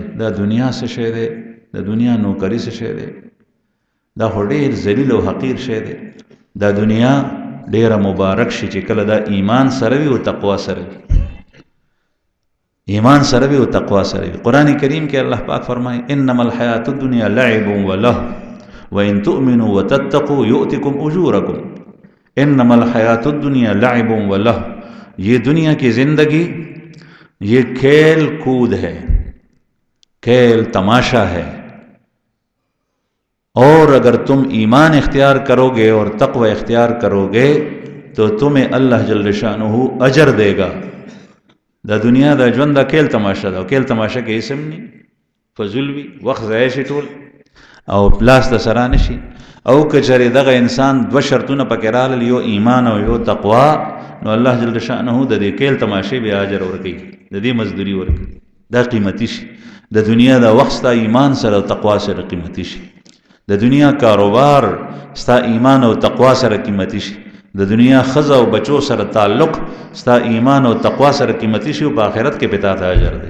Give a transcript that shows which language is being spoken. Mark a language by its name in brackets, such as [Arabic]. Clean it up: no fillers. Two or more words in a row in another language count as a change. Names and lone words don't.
[Pashto] دا دنیا څه شی دی، د دنیا نوکری څه شی دی، دا خو ډېر ذلیل او حقیر شی دی. دا دنیا ډېره مبارک شي چې کله دا ایمان سره وي او تقوا سره وي، ایمان سره وي او تقوا سره وي. قرآن کریم کې الله پاک فرمایي [Arabic] انما الحیات الدنیا لعب ولهو وان تؤمنوا وتتقوا یؤتکم اجورکم. انما الحیات الدنیا لعب ولهو، [Urdu] یہ دنیا کی زندگی یہ کھیل کود ہے، کھیل تماشا ہے، اور اگر تم ایمان اختیار کرو گے اور تقوی اختیار کرو گے تو تمہیں اللہ جل شانہ اجر دے گا. [Pashto] دا دنیا دا ژوند دا [Urdu] کھیل تماشا [Pashto] دا، [Urdu] کھیل تماشا [Pashto] کې اسم نی فضول وي، وخت ضایع شي ټول او پلاس د سره نشي. او کچره دغه انسان دو شرطونه پکې راغلي، یو ایمان او یو تقوا، نو الله جل شانه د دې کھیل تماشې به اجر ورکړي، د دې مزدوري ورکړي. دا قیمتي شي د دنیا دا وخت ستا ایمان سره او تقوا سره قیمتي شي، د دنیا کاروبار ستا ایمان او تقوا سره قیمتي شي، د دنیا خزه او بچو سره تعلق ستا ایمان او تقوا سره قیمتي شي او په آخرت کې پتا ته اجر دی.